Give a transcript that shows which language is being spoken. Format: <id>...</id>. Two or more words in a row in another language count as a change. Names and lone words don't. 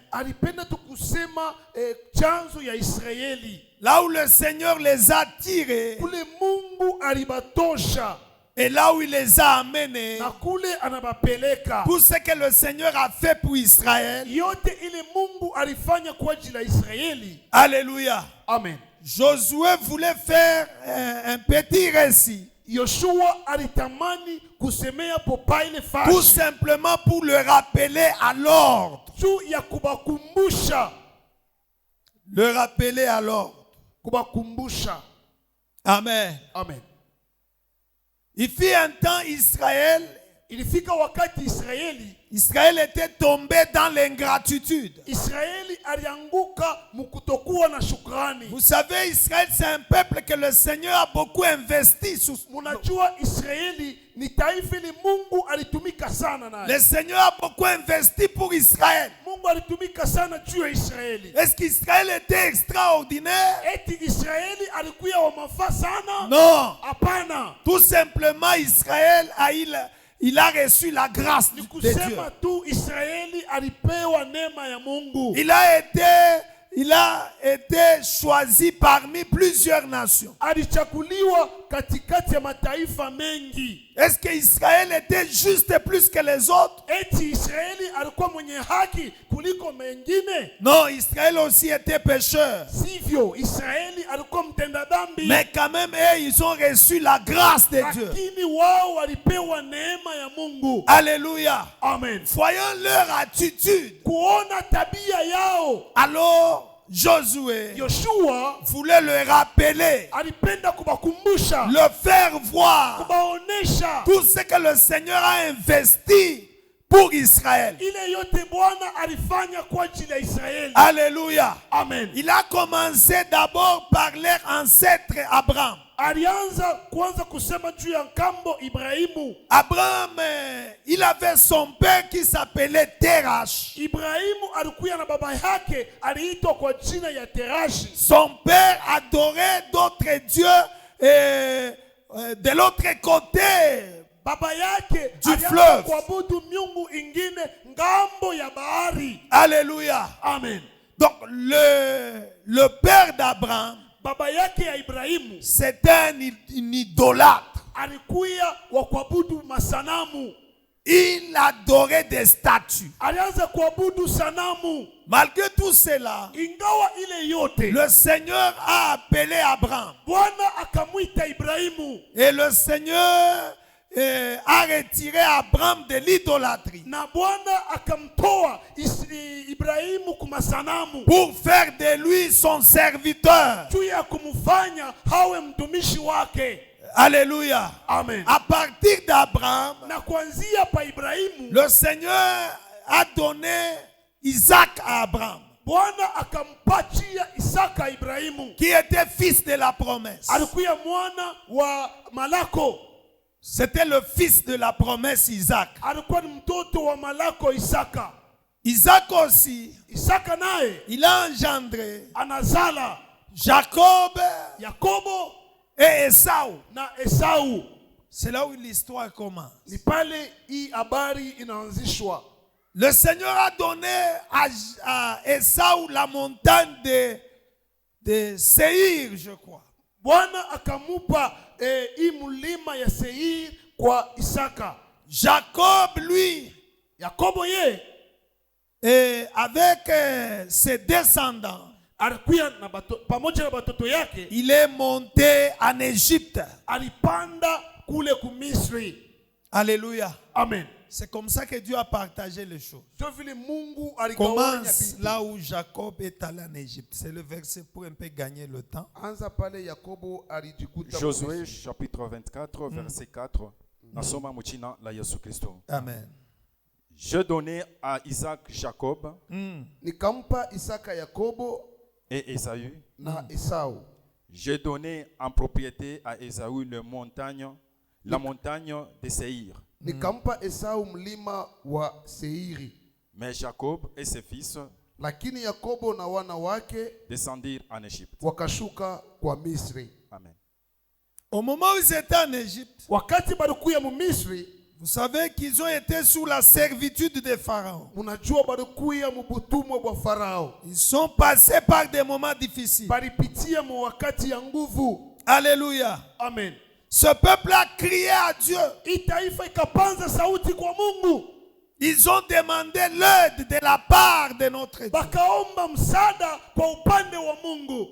<sw>Alipenda tu kusema chanzo ya Israeli,</sw> <fr>Là où le Seigneur les a tirés</fr> <sw>kule Mungu alibatosha</sw> <fr>et là où il les a amenés.</fr> <sw>na kule anabapeleka.</sw> <fr>Tout ce que le Seigneur a fait pour Israël.</fr> <sw>Yote ile Mungu alifanya kwa ajili ya Israeli.</sw> <fr>Alléluia. Amen. Josué voulait faire un petit récit.</fr> <sw>Yoshua alitamani kusemea popa ile</sw> <fr>Tout fashi simplement pour le rappeler à l'ordre.</fr> <sw>juu ya kubakumbusha,</sw> <fr>Le rappeler à l'ordre.</fr> <sw>kubakumbusha. Amen. Amen.</sw> <fr>Il fit un temps Israël.</fr> <sw>Ilifika wakati</sw> <fr>Israël était tombé dans l'ingratitude.</fr> <sw>Israeli alianguka mkutokuwa na shukrani.</sw> <fr>Vous savez, Israël, c'est un peuple que le Seigneur a beaucoup investi.</fr> <sw>Munajua Israeli ni taifa li Mungu alitumika sana naye.</sw> <fr>Le Seigneur a beaucoup investi pour Israël.</fr> <sw>Mungu alitumika sana juu ya Israeli.</sw> <fr>Est-ce qu'Israël était extraordinaire?</fr> <sw>Eti Israeli alikuwa wa mafaa sana?</sw> <fr>Non.</fr> <sw>Hapana.</sw> <fr>Tout simplement, Israël il a reçu la grâce de Dieu.</fr> <sw>Kusema tu Israeli alipewa neema ya Mungu.</sw> <fr>Il a été choisi parmi plusieurs nations.</fr> <sw>Alichakuliwa katikati ya mataifa mengi.</sw> <fr>Est-ce que Israël était juste plus que les autres?</fr> <sw>Eti Israeli alikuwa mwenye haki kuliko mengine?</sw> <fr>Non, Israël aussi était pécheur.</fr> <sw>Sivyo, Israeli alikuwa mtenda dhambi.</sw> <fr>Mais quand même, ils ont reçu la grâce de Dieu.</fr> <sw>Lakini wao walipewa neema ya Mungu.</sw> <fr>Alléluia. Amen. Voyons leur attitude.</fr> <sw>Kuona tabia yao.</sw> <fr>Alors, Josué</fr> <sw>Yoshua</sw> <fr>voulait le rappeler,</fr> <sw>alipenda kubakumbusha,</sw> <fr>le faire voir</fr> <sw>kubaonesha</sw> <fr>tout ce que le Seigneur a investi pour Israël.</fr> <sw>ile yote Bwana alifanya kwa ajili ya Israeli.</sw> <fr>Alléluia. Amen. Il a commencé d'abord par leur ancêtre Abraham.</fr> <sw>Alianza kwanza kusema juu ya nkambo Ibrahimu.</sw> <fr>Abraham, il avait son père qui s'appelait Terach.</fr> <sw>Ibrahimu alikuwa na baba yake aliitwa kwa jina ya Terashi.</sw> <fr>Son père adorait d'autres dieux de l'autre côté</fr> <sw>Baba yake</sw> <fr>du</fr> <sw>alianza</sw> <fr>fleuve.</fr> <sw>kuabudu miungu ingine ngambo ya bahari.</sw> <fr>Alléluia. Amen. Donc le père d'Abraham,</fr> <sw>Baba yake ya Ibrahimu</sw> <fr>c'était un idolâtre.</fr> <sw>alikuwa wa kuabudu masanamu.</sw> <fr>Il adorait des statues.</fr> <sw>Alianza kuabudu sanamu.</sw> <fr>Malgré tout cela,</fr> <sw>Ingawa ile yote,</sw> <fr>le Seigneur a appelé Abraham.</fr> <sw>Bwana akamwita Ibrahimu.</sw> <fr>Et le Seigneur a retiré Abraham de l'idolâtrie</fr> <sw>Na Bwana akamtoa Ibrahimu kumasanamu</sw> <fr>pour faire de lui son serviteur.</fr> <sw>juu ya kumfanya hawe mtumishi wake.</sw> <fr>Alléluia. Amen. À partir d'Abraham,</fr> <sw>Na kuanzia pa Ibrahimu,</sw> <fr>le Seigneur a donné Isaac à Abraham,</fr> <sw>Bwana akampatia Isaka Ibrahimu.</sw> <fr>qui était fils de la promesse.</fr> <sw>Alikuwa mwana wa Malako.</sw> <fr>C'était le fils de la promesse Isaac.</fr> <sw>Alikuwa ni mtoto wa Malako Isaka.</sw> <fr>Isaac aussi,</fr> <sw>Isaka naye</sw> <fr>il a engendré</fr> <sw>anazala</sw> <fr>Jacob</fr> <sw>Yakobo</sw> <fr>et Esau.</fr> <sw>na Esau.</sw> <fr>C'est là où l'histoire commence.</fr> <sw>Ni pale hii habari inaanzishwa.</sw> <fr>Le Seigneur a donné à Esau la montagne de Seir, je crois.</fr> <sw>Bwana akamupa hii mulima ya Seir kwa Isaka.</sw> <fr>Jacob, lui,</fr> <sw>Yakobo ye</sw> <fr>avec ses descendants,</fr> <sw>alikuwa na pamoja na batoto yake,</sw> <fr>il est monté en Égypte.</fr> <sw>alipanda kule ku Misri.</sw> <fr>Alléluia. Amen. C'est comme ça que Dieu a partagé les choses.</fr> <sw>Ndio vile Mungu aligawanya</sw> <fr>Commence</fr> <sw>vitu.</sw> <fr>là où Jacob est allé en Égypte. C'est le verset pour un peu gagner le temps.</fr> <sw>Anza pale Yakobo alijikuta</sw> <fr>Josué chapitre 24 verset 4.</fr> <sw>Nasoma muchina la Yesu Kristo. Amen.</sw> <fr>Je donnai à Isaac Jacob</fr> <sw>nikampa Isaka Yakobo</sw> <fr>et Ésaü.</fr> <sw>na Esau.</sw> <fr>J'ai donné en propriété à Ésaü la montagne de Seir.</fr> <sw>Nikampa Esau mlima wa Seiri.</sw> <fr>Mais Jacob et ses fils</fr> <sw>Lakini Yakobo na wana wake</sw> <fr>descendirent en Égypte.</fr> <sw>wakashuka kwa Misri. Amen.</sw> <fr>Au moment où ils étaient en Égypte,</fr> <sw>Wakati balikuya mu Misri,</sw> <fr>vous savez qu'ils ont été sous la servitude des pharaons.</fr> <sw>munajua balikuya mu butumwa bwa Farao.</sw> <fr>Ils sont passés par des moments difficiles.</fr> <sw>Balipitia mu wakati ya nguvu.</sw> <fr>Alléluia. Amen. Ce peuple a crié à Dieu.</fr> <sw>Hii taifa ikapanza sauti kwa Mungu.</sw> <fr>Ils ont demandé l'aide de la part de notre Dieu.</fr> <sw>Bakaomba msaada kwa upande wa Mungu.</sw>